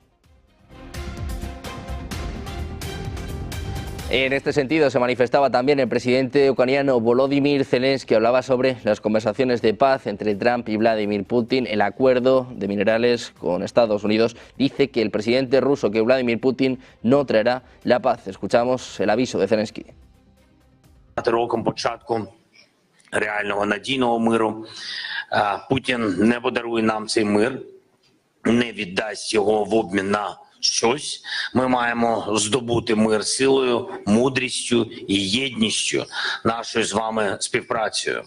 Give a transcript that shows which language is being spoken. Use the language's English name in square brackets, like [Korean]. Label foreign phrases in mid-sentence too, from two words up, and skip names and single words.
[Spanish] En este sentido se manifestaba también el presidente ucraniano Volodymyr Zelensky, que hablaba sobre las conversaciones de paz entre Trump y Vladimir Putin, el acuerdo de minerales con Estados Unidos. Dice que el presidente ruso, que Vladimir Putin no traerá la paz. Escuchamos el aviso de Zelensky. [Ukrainian] Роком початку реального надійного миру Путін не подарує нам цей мир, не віддасть його в обмін на щось. Ми маємо здобути мир силою, мудрістю і єдністю нашою з вами співпрацею.